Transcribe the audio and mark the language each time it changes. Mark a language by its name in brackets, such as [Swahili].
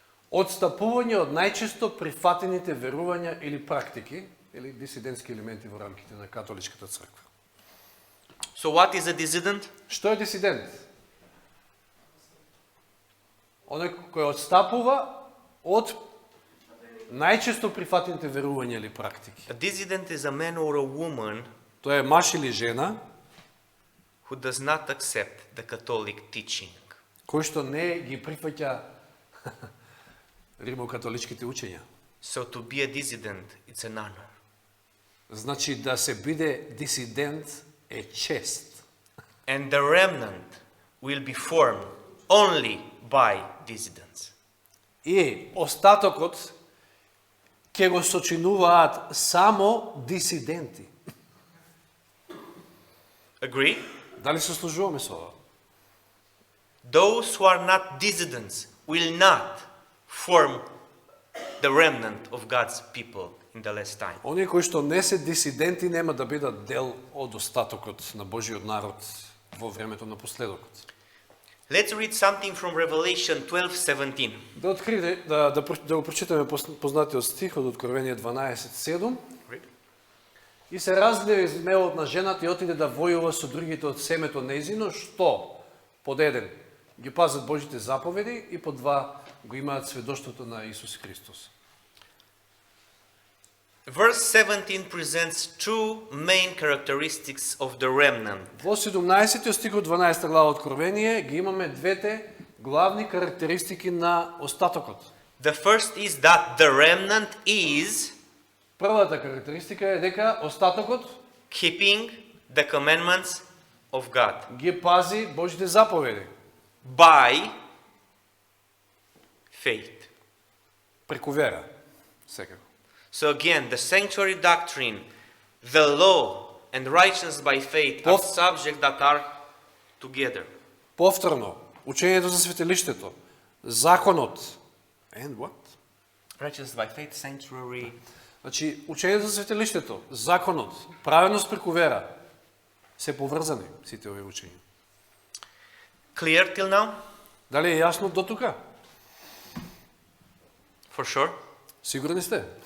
[Macedonian] Отстапување од најчесто прифатените верувања или практики, или дисидентски елементи во рамките на католичката црква. [English] So what is a dissident? [Macedonian] Што е дисидент? Оној кој отстапува од најчесто прифатените верувања или практики. [English] A dissident is a man or a woman [Macedonian] Тоа е маж или жена [English] who does not accept the Catholic teaching. [Macedonian] кој што не ги прифаќа римокатоличките учења. [English] So to be a dissident, it's an honor. [Macedonian] Значи да се биде дисидент е чест. [English] And the remnant will be formed only by dissidents. [Macedonian] И остатокот ќе го сочинуваат само дисиденти. [English] Agree? [Macedonian] Дали се служуваме со ова? [English] Those who are not dissidents will not form the remnant of God's people in the last time. [Macedonian] Оние кои што не се дисиденти нема да бидат дел од остатокот на Божиот народ во времето на последокот. [English] Let's read something from Revelation 12:17. [Macedonian] Да откриете, да го прочитаме познатиот стих од Откровение 12:7. [English] Read. [Macedonian] И се разлеви змеот на жената и отиде да војува со другите од семето нејзино, што под еден ги пазат Божите заповеди и под два го имаат сведоштвото на Исус Христос. [English] Verse 17 presents two main characteristics of the remnant. [Macedonian] Во 17 стих од 12 глава Откровение ги имаме двете главни карактеристики на остатокот. [English] The first is that the remnant is [Macedonian] Првата карактеристика е дека остатокот [English] keeping the commandments of God [Macedonian] ги пази Божите заповеди [English] by faith. [Macedonian] преку вера. Секако. [English] So again, the sanctuary doctrine, the law and righteousness by faith are subjects that are together. [Macedonian] Повторно, учењето за светилиштето, законот [English] and what? Righteousness by faith, sanctuary. [Macedonian] Значи, учењето за светилиштето, законот, праведност преку вера се поврзани сите овие учења. [English] Clear till now? [Macedonian] Дали е јасно до тука? [English] For sure. [Macedonian] Сигурни сте?